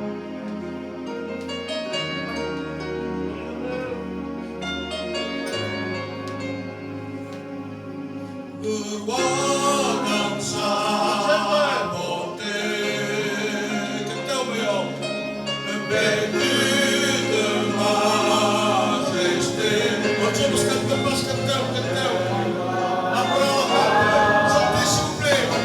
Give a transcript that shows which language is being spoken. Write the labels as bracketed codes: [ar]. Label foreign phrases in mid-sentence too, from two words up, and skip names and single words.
[fr] Le roi dans sa bonté, béni de majesté. [pt] Vamos cantar, vamos cantar, cantar. Agora, [fr] chantez s'il vous plaît.